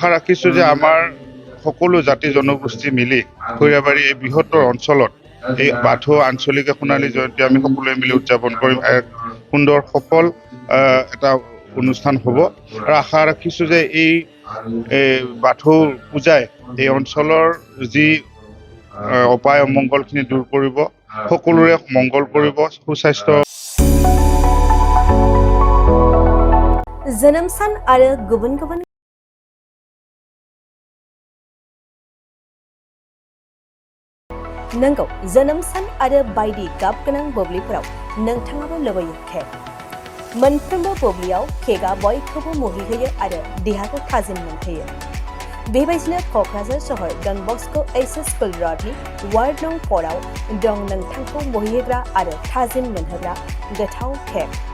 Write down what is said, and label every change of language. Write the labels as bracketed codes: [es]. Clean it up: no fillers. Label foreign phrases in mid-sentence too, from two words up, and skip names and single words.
[as] ৰাখিছোঁ যে আমাৰ সকলো জাতি জনগোষ্ঠী মিলি খৈৰাবাৰী এই বৃহত্তৰ অঞ্চলত এই বাথৌ আঞ্চলিক সোণালী জয়ন্তী আমি সকলোৱে মিলি উদযাপন কৰিম এক সুন্দৰ সফল এটা অনুষ্ঠান হ'ব আৰু আশা ৰাখিছোঁ যে এই বাথৌ পূজাই এই অঞ্চলৰ যি অপায় অমংগলখিনি দূৰ কৰিব সকলোৰে মংগল কৰিব সুস্বাস্থ্য [brx] जोनोम सान आरो गुबुन गुबुन नंगौ जोनोम सान आरो बायदि गाब गोनां बोब्लिफोराव नोंथाङाबो लुबैयो केक मोनफ्रोमबो बोब्लियाव केकआ बयखौबो मुहिहोयो आरो देहाखौ थाजिम मोनहोयो बेबायदिनो क'क्राझार सहर डन बस्क' एच एस स्कुल र'डनि वार्ड नं 4 आव दं नोंथांखौ मुहिहोग्रा आरो थाजिम मोनहोग्रा गोथाव केक